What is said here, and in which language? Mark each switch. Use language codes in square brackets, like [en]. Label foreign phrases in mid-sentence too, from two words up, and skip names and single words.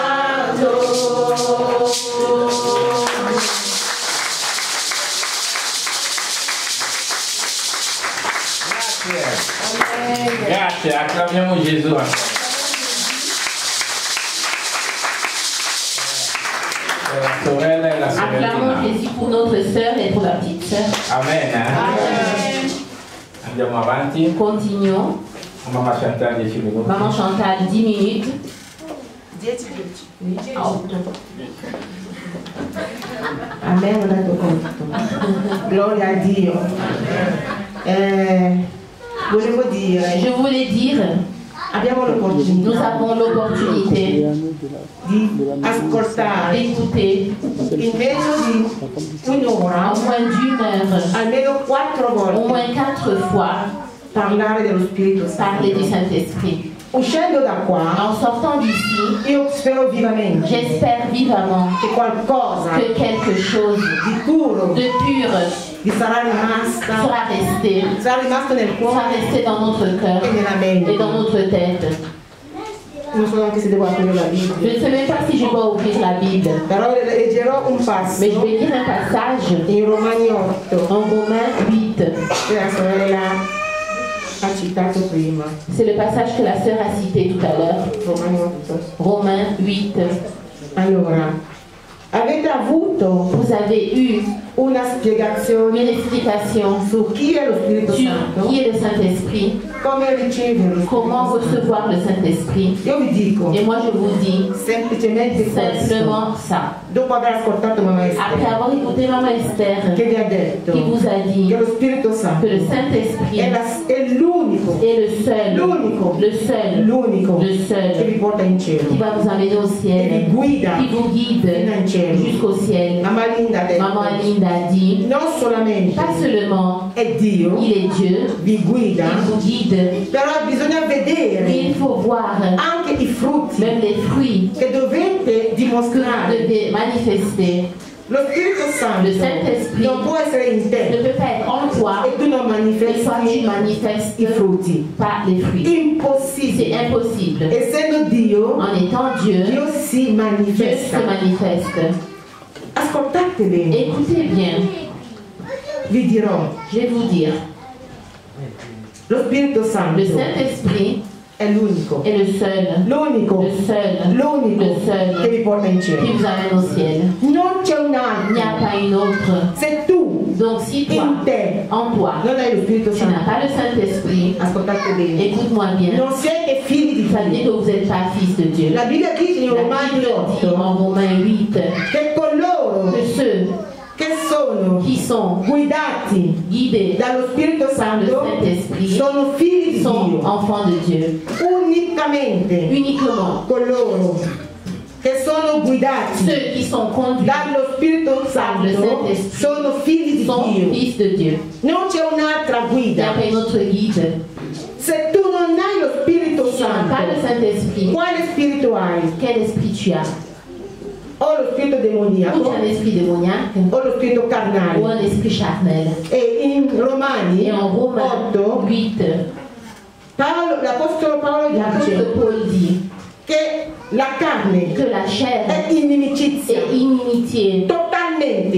[it] Grazie. Grazie, acclamiamo Gesù ancora. La sorella e la [fr] Acclamons [it] sorellina. [fr] Jésus pour notre sœur et pour la petite sœur. Amen. Amen. [it] Andiamo avanti. [fr] Continuons. [it] Mamma Chantal 10 minuti. [fr] Maman Chantal, 10 minutes. [it] 10 minuti. [fr] Oui. Ah, 8. [it] A me hanno dato conto. Gloria a Dio. Volevo dire, [fr] Je voulais dire, [it] abbiamo [fr] nous [it] l'opportunità [fr] avons l'opportunité [it] di ascoltare [fr] d'écouter [it] in meno di un'ora, [fr] en moins d'une heure, [it] almeno 4 [fr] au [it] volte, [fr] moins 4 fois, [it] parlare dello Spirito [fr] parler du [it] Santo. [fr] Saint-Esprit. [it] Uscendo da qua, [fr] En sortant d'ici, [it] io spero vivamente [fr] j'espère vivament [it] che qualcosa [fr] que quelque chose [it] di puro [fr] de pur [it] vi sarà rimasto [fr] sera [it] nel [fr] resté [it] cuore [fr] dans notre cœur [it] e nella [fr] et [it] mente. [fr] dans notre tête. [it] Non so neanche se devo aprire la [fr] Je [it] Bibbia, [fr] ne sais même pas si je dois ouvrir la Bible, [it] però leggerò un passo [fr] mais je vais lire un passage [it] in Romani 8 [fr] en Romains 8. [it] che la sorella ha citato prima. [fr] C'est le passage que la sœur a cité tout à l'heure. Romani 8. Romains 8. [it] Allora, avete avuto [fr] Vous avez eu [it] una spiegazione [fr] une explication [it] su chi è lo Spirito [fr] sur [it] Santo? [fr] qui est le Saint-Esprit, [it] Come riceverlo? [fr] comment recevoir le Saint-Esprit. [it] Io vi dico [fr] Et moi je vous dis [it] semplicemente questo. [fr] simplement ça. [it] dopo aver ascoltato Mamma [fr] Après Esther, avoir écouté Maman Esther, [it] che vi ha detto [fr] qui vous a dit [it] che lo Spirito Santo [fr] que le Saint-Esprit [it] è l'unico, [fr] est le seul, [it] l'unico, [fr] le seul, [it] l'unico [fr] le [it] che [fr] seul [it] vi porta in cielo, [fr] qui va vous amener au [it] che [fr] ciel, [it] vi guida [fr] qui vous guide [it] fino in cielo. [fr] jusqu'au ciel. [it] Mamma Linda ha detto, [fr] Maman Linda a dit, [it] non solamente [fr] pas seulement [it] è Dio, [fr] il est Dieu, [it] vi guida, [fr] il vous guide, [it] però bisogna [fr] mais [it] vedere [fr] il faut voir [it] anche i frutti [fr] même les fruits [it] che dovete [fr] que vous [it] dimostrare. [fr] devez manifester. [it] Lo Spirito Santo [fr] Le Saint-Esprit [it] non può essere in [fr] ne [it] te [fr] peut pas être en toi [it] e tu non [fr] et toi tu [it] manifesti [fr] manifestes [it] i frutti. [fr] pas les fruits. [it] Impossibile. [fr] C'est impossible. [it] Essendo Dio, [fr] En étant Dieu, [it] Dio si [fr] Dieu [it] manifesta. [fr] se manifeste. [it] Ascoltate bene, [fr] Écoutez bien, [it] vi dirò, [fr] je vais vous dire, [it] lo Spirito Santo [fr] le Saint-Esprit [it] è l'unico, [fr] est le seul, [it] l'unico, [fr] le seul [it] l'unico [fr] le seul [it] che vi porta in [fr] qui [it] cielo. [fr] vous amène au ciel. [it] Non c'è un [fr] Il n'y [it] altro. [fr] a pas une autre. [it] Se tu [fr] Donc si toi, [it] in te [fr] en toi, [it] non hai lo Spirito [fr] tu n'as [it] Santo, [fr] pas le Saint-Esprit, [it] ascoltate bene, [fr] écoute-moi bien, [it] non siete figli di [fr] ça veut dire [it] Dio. [fr] que vous n'êtes pas fils de Dieu. [it] La Bibbia dice in [fr] La Romani Bible dit 8 en Romains 8 [it] che coloro [fr] que ceux [it] che sono [fr] qui sont [it] guidati [fr] guidés [it] dallo Spirito [fr] par le [it] Santo [fr] Saint-Esprit [it] sono figli di [fr] sont [it] Dio. [fr] enfants de Dieu. [it] Unicamente [fr] Uniquement [it] coloro che sono guidati [fr] ceux qui sont conduits [it] dallo Spirito [fr] par le [it] Santo [fr] Saint-Esprit [it] sono figli di [fr] sont [it] Dio. [fr] fils de Dieu. [it] Non c'è un'altra [fr] Il n'y [it] guida. [fr] a pas une autre guide. [it] Se tu non hai lo Spirito [fr] Si tu n'as pas le [it] Santo, [fr] Saint-Esprit, [it] quale spirito hai? [fr] quel esprit tu as? [it] O lo spirito [fr] Ou tu as [it] demoniaco [fr] un esprit démoniaque [it] o lo spirito [fr] ou [it] carnale. [fr] un esprit charnel. [it] E in Romani [fr] Et en Romains 8 8, [it] l'Apostolo Paolo [fr] l'apôtre [it] dice [fr] Paul dit [it] che la carne [fr] que la chair [it] è inimicizia [fr] est inimitié [it] totalmente